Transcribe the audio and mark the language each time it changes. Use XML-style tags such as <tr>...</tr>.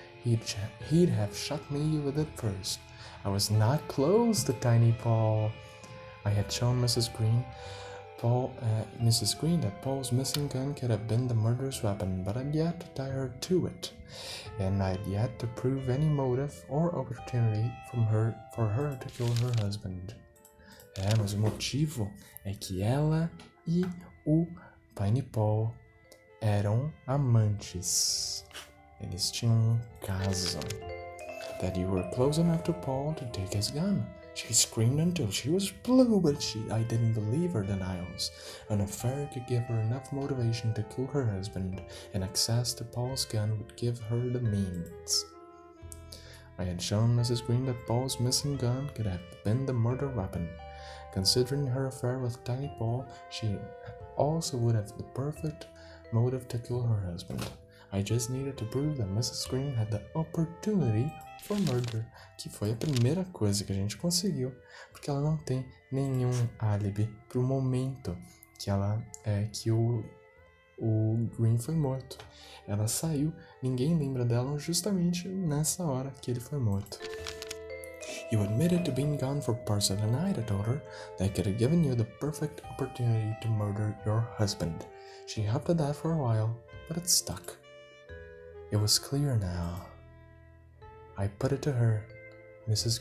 <en>He'd have shot me with it first. I was not close to Tiny Paul. I had shown Mrs. Green that Paul's missing gun could have been the murderous weapon, but I'd yet to tie her to it, and I'd yet to prove any motive or opportunity for her to kill her husband.</en> <pt>Mas o motivo é que ela e o Tiny Paul eram amantes. Eles tinham caso.</pt> <en>That you were close enough to Paul to take his gun. She screamed until she was blue, but I didn't believe her denials. An affair could give her enough motivation to kill her husband, and access to Paul's gun would give her the means. I had shown Mrs. Green that Paul's missing gun could have been the murder weapon. Considering her affair with Tiny Paul, she also would have the perfect motive to kill her husband. I just needed to prove that Mrs. Green had the opportunity for murder,</en> <pt>que foi a primeira coisa que a gente conseguiu, porque ela não tem nenhum álibi pro momento que o Green foi morto. Ela saiu, ninguém lembra dela justamente nessa hora que ele foi morto.</pt> <en>You admitted to being gone for parts of the night, I told her. That could have given you the perfect opportunity to murder your husband. She hopped at that for a while, but it stuck. It was clear now. I put it to her. Mrs.</en>